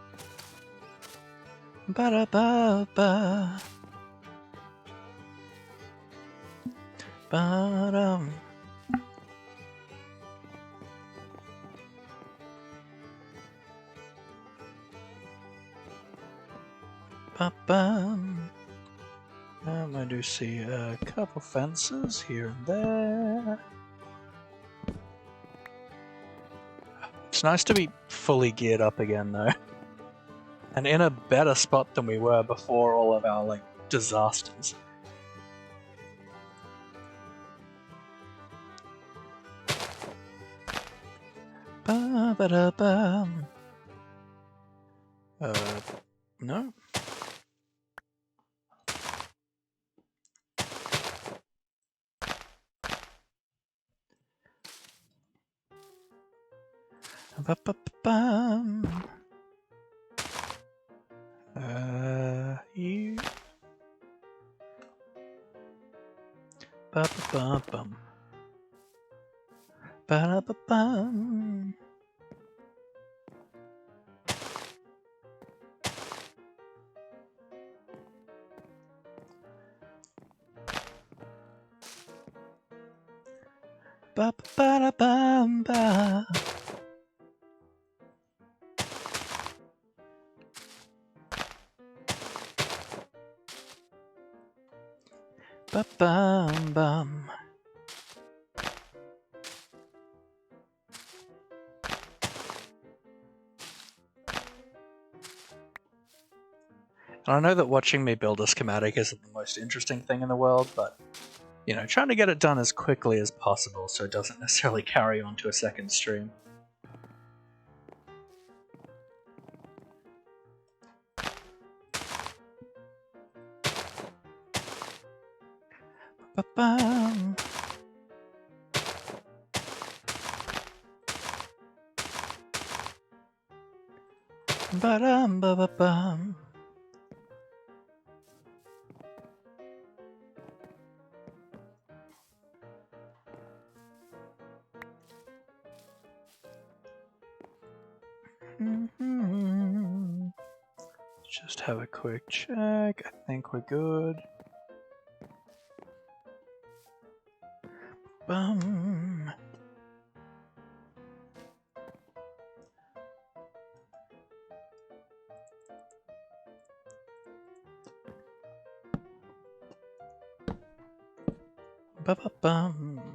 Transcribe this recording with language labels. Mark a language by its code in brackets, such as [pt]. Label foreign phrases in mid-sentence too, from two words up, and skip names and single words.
[en] Ba da ba ba. Ba dum. Ba bum. I do see a couple fences here and there. It's nice to be fully geared up again, though. And in a better spot than we were before all of our, disasters. Ba-ba-da-bum. No? Ba-ba-ba-bum. You. Ba-ba-ba-bum. Ba-da-ba-bum. Ba-ba-ba-da-bum-ba. Ba-bum-bum. And I know that watching me build a schematic isn't the most interesting thing in the world, but, trying to get it done as quickly as possible so it doesn't necessarily carry on to a second stream. Ba-bum. Ba-dum-ba-ba-bum. Just have a quick check. I think we're good. Bum. Ba-ba-bum.